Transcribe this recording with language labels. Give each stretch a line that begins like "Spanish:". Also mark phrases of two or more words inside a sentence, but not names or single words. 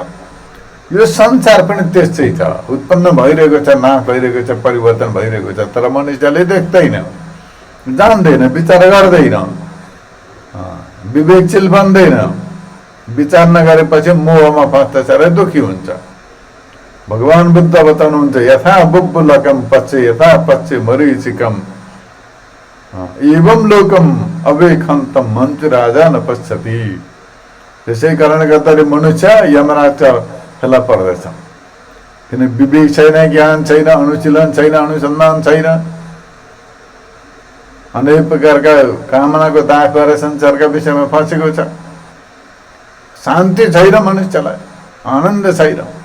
Nepali: यो संसार पनि त्यस्तै छ, उत्पन्न भइरहेको छ, नाश भइरहेको छ, परिवर्तन भइरहेको छ। तर मनुष्यले देख्दैन, जान्दैन, विचार गर्दैन, विवेकशील बन्दैन। विचार नगरेपछि मोहमा फस्दछ र दुखी हुन्छ। भगवान बुद्ध बताउनुहुन्छ
Pali: यथा बुब्बुलकम पश्ये यथा पश्ये मरीचिकम एवं लोकम अवेखन्तम मन्चु राजा न पश्यति।
Nepali: त्यसै कारणले गर्दाखेरि मनुष्य यमराज फेला पर्दछ। किन विवेक छैन, ज्ञान छैन, अनुशीलन छैन, अनुसन्धान छैन। अनेक प्रकारका कामनाको दाख गरेर संसारका विषयमा फँसेको छ। शान्ति छैन, मनुष्यलाई आनन्द छैन।